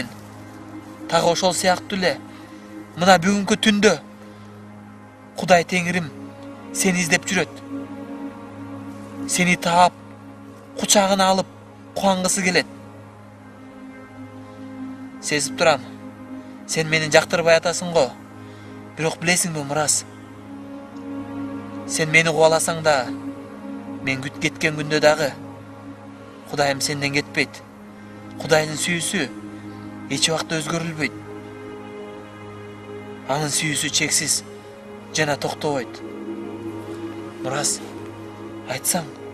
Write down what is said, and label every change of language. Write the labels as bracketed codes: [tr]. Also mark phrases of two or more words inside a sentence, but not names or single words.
[ky] Тагы ошол сыяктуу эле мына бүгүнкү түндө Кудай Теңирим сени издеп жүрөт. Сени таап, кучагына алып кубангысы келет. Сезип турам. Sen meni жактырбай атасың го. Бирок билесиңби, Мурас? Sen meni кубаласаң да, мен күт кеткен күндө дагы Кудайым сенден кетпейт. Кудайдын сүйүүсү эч убакта өзгөрүлбөйт. Анын сүйүүсү чексиз жана токтобойт. Мурас, айтсаң.